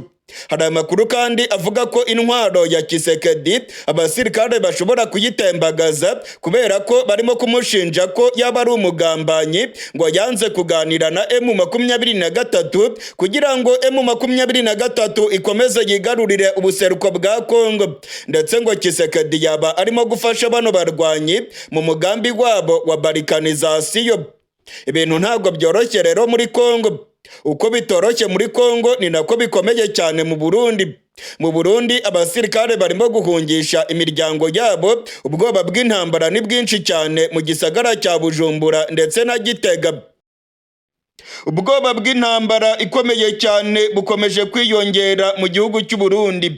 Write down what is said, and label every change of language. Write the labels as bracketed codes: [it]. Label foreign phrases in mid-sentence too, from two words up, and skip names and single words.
[rn] Hari amakuru kandi avuga ko intwaro ya Tshisekedi abasirikare bashobora kuyitembagaza kubera ko barimo kumushinja ko yaba ari umugambanyi ngo yanze kuganira na M23 kugira ngo M23 ikomeze yigarurire ubuseruko bwa Kongo, ndetse ngo Tshisekedi yaba arimo gufasha bano barwanyi mu mugambi wabo wa balkanization. Ibintu ntabwo byoroshye rero muri Kongo. Uko bitoroshye muri Kongo ni nako bikomeye cyane mu Burundi. Mu Burundi abasirikare barimo guhungisha imiryango yabo. Ubwoba bw'intambara ni bwinshi cyane mu gisagara cya Bujumbura ndetse na Gitega. Ubwoba bw'intambara ikomeye cyane bukomeje kwiyongera mu gihugu cy'u Burundi.